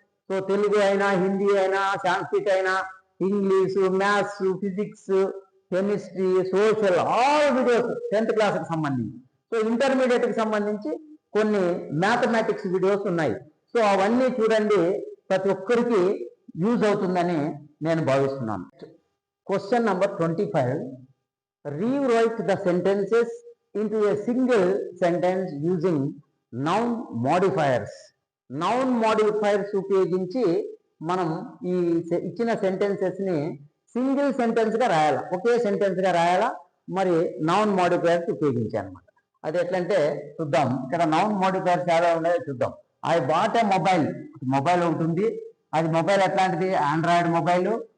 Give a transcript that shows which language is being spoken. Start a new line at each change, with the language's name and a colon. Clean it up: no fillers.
Telugu: So Telugu అయినా, హిందీ అయినా, Sanskrit అయినా, English, maths, physics, chemistry, social, all videos 10th క్లాస్కి సంబంధించి. సో ఇంటర్మీడియట్కి సంబంధించి కొన్ని మ్యాథమెటిక్స్ వీడియోస్ ఉన్నాయి. సో అవన్నీ చూడండి, ప్రతి ఒక్కరికి యూజ్ అవుతుందని నేను భావిస్తున్నాను.
English: Question number 25. Rewrite the sentences into a single sentence using noun modifiers.
Telugu: Noun modifiers ఉపయోగించి మనం ఈ ఇచ్చిన సెంటెన్సెస్ ని సింగిల్ సెంటెన్స్ గా రాయాలా, ఒకే సెంటెన్స్ గా రాయాలా, మరి నౌన్ మోడిఫైర్స్ ఉపయోగించాలన్నమాట. అది ఎట్లంటే చూద్దాం. ఇక్కడ నౌన్ మోడిఫైర్స్ ఎలా ఉన్నాయో చూద్దాం.
English: I bought a mobile
Telugu: ఉంటుంది. అది మొబైల్ ఎట్లాంటిది? Android mobile.